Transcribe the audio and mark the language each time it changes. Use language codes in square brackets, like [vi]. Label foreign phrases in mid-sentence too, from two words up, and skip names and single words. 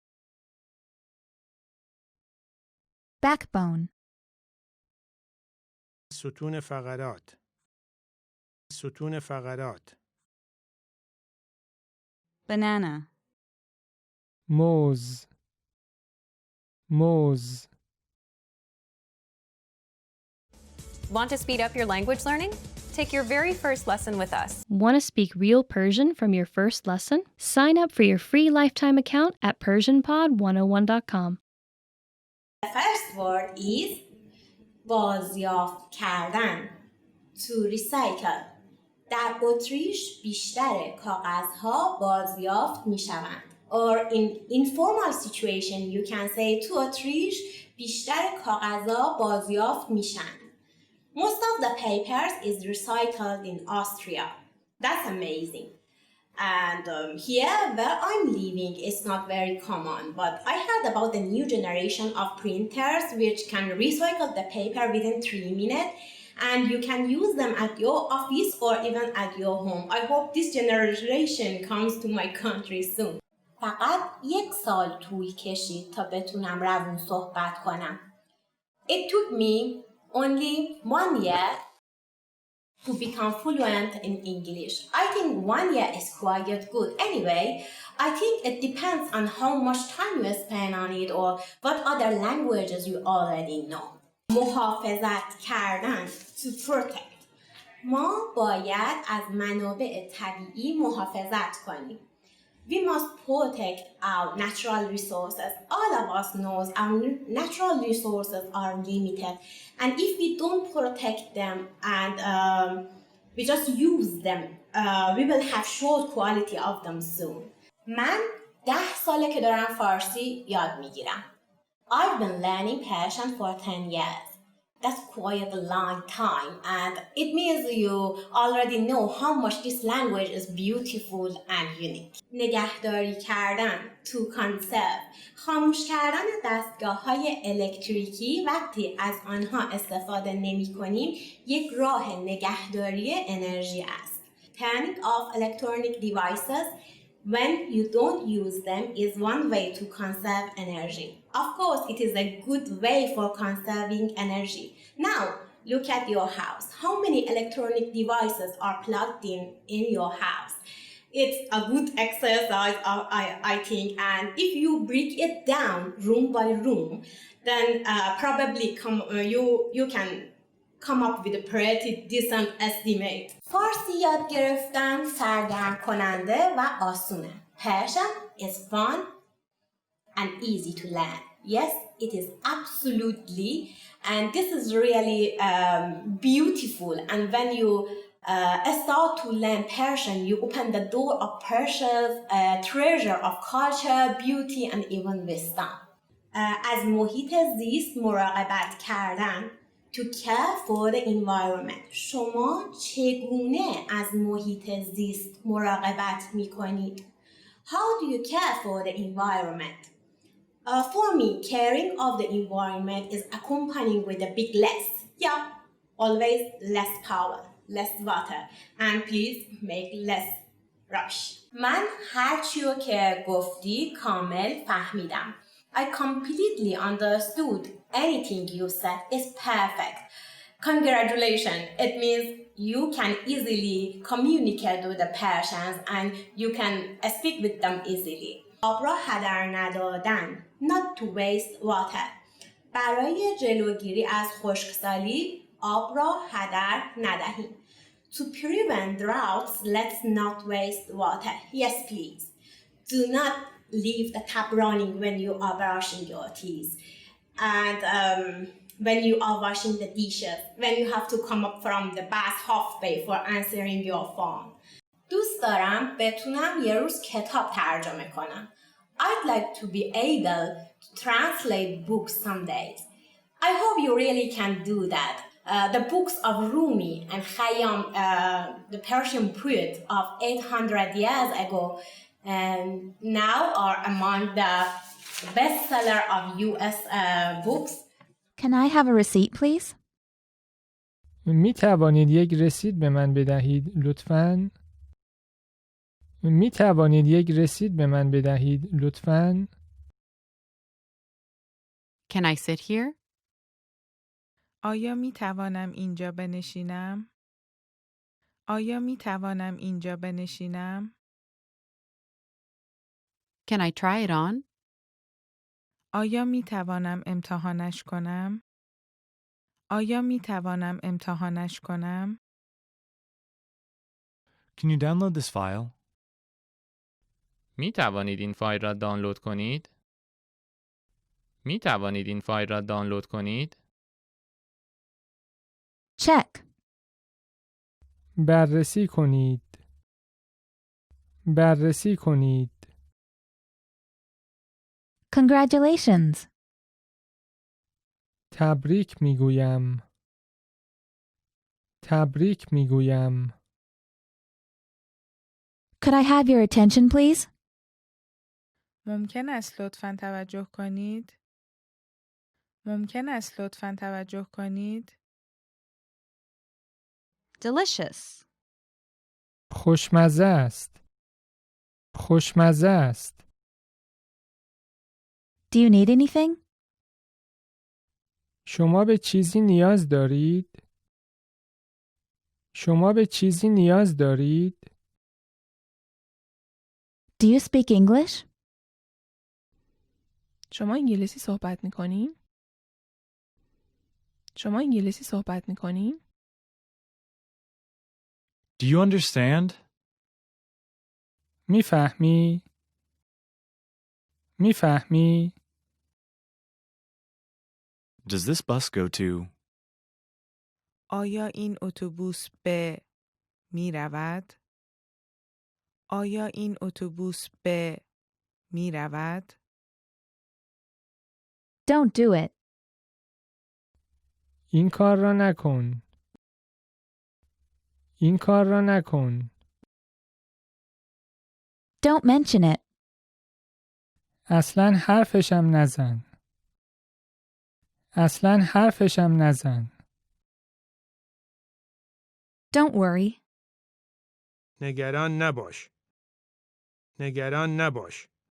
[en] Backbone. [fa] ستون فقرات ستون فقرات [en] Banana. [fa] موز موز [en] Want to speed up your language learning? Take your very first lesson with us. Want to speak real Persian from your first lesson? Sign up for your free lifetime account at PersianPod101.com. The first word is [fa] بازیافت کردن. [en] To recycle. [fa] در اتریش بیشتر کاغذها بازیافت می شوند. [en] Or in informal situation you can say to [fa] اتریش بیشتر کاغذها بازیافت میشن. [en] Most of the papers is recycled in Austria. That's amazing. And here where I'm living it's not very common, but I heard about the new generation of printers which can recycle the paper within 3 minutes and you can use them at your office or even at your home. I hope this generation comes to my country soon. [fa] فقط 1 سال طول کشید تا بتونم روون صحبت کنم. [en] It took me only 1 year to become fluent in English. I think 1 year is quite good. Anyway, I think it depends on how much time you spend on it or what other languages you already know. [fa] محافظت کردن. [en] To protect. [fa] ما باید از منابع طبیعی محافظت کنیم. [en] We must protect our natural resources. All of us knows our natural resources are limited. And if we don't protect them and we just use them, we will have short quality of them soon. [fa] من 10 ساله که دارم فارسی یاد میگیرم. [en] I've been learning Persian for 10 years. That's quite a long time, and it means you already know how much this language is beautiful and unique. [fa] نگهداری کردن [en] to conserve، [fa] خاموش کردن دستگاه‌های الکتریکی وقتی از آنها استفاده نمی‌کنیم یک راه نگهداری انرژی است. [en] Turning off electronic devices when you don't use them is one way to conserve energy. Of course, it is a good way for conserving energy. Now, look at your house. How many electronic devices are plugged in your house? It's a good exercise, I think, and if you break it down room by room, then probably you can come up with a pretty decent estimate. [fa] فارسی یاد گرفتن سرگرم کننده و آسونه. [en] Persian is fun and easy to learn. Yes, it is absolutely, and this is really beautiful. And when you start to learn Persian, you open the door of Persia's treasure of culture, beauty, and even wisdom. [fa] از محیط زیست مراقبت کردن. [en] To care for the environment. [fa] شما چگونه از محیط زیست مراقبت می کنید؟ [en] How do you care for the environment? For me, caring of the environment is accompanying with a big less. Yeah, always less power, less water, and please make less rush. [fa] من هر چیو که گفتی کامل فهمیدم. [en] I completely understood. Anything you said is perfect. Congratulations. It means you can easily communicate with the Persians and you can speak with them easily. [fa] آب را هدر ندادن. [en] Not to waste water. [fa] برای جلوگیری از خشکسالی آب را هدر ندهیم. [en] To prevent droughts, let's not waste water. Yes, please. Do not leave the tap running when you are brushing your teeth. And when you are washing the dishes, when you have to come up from the bath halfway for answering your phone. [fa] دوست دارم بتونم یه روز کتاب ترجمه کنم. [en] I'd like to be able to translate books some days. I hope you really can do that. The books of Rumi and Khayyam, the Persian poet of 800 years ago, now are among the bestseller of US books. Can I have a receipt, please? [fa] می توانید یک رسید به من بدهید لطفاً؟ می توانید یک رسید به من بدهید لطفاً؟ [en] Can I sit here? [fa] آیا می توانم اینجا بنشینم؟ آیا می توانم اینجا بنشینم؟ [en] Can I try it on? [fa] آیا می توانم امتحانش کنم؟ آیا می توانم امتحانش کنم؟ [en] Can you download this file? [fa] می توانید این فایل را دانلود کنید؟ می توانید این فایل را دانلود کنید؟ [en] Check. [fa] بررسی کنید. بررسی کنید. [en] Congratulations. [fa] تبریک میگویم. تبریک میگویم. [en] Could I have your attention, please? [fa] ممکن است لطفاً توجه کنید؟ ممکن است لطفاً توجه کنید؟ [en] Delicious. [fa] خوشمزه است. خوشمزه است. [en] Do you need anything? [fa] شما به چیزی نیاز دارید؟ شما به چیزی نیاز دارید؟ [en] Do you speak English? [fa] شما انگلیسی صحبت می‌کنین؟ شما انگلیسی صحبت می‌کنین؟ [en] Do you understand? [fa] میفهمی؟ میفهمی؟ [en] Does this bus go to? [fa] آیا این اتوبوس به می رود؟ آیا این اتوبوس به می رود؟ [en] Don't do it. [fa] این کار را نکن. این کار را نکن. [en] Don't mention it. [fa] اصلاً حرفشم نزن. اصلاً حرفشم نزن. [en] Don't worry. [fa] نگران نباش. نگران نباش.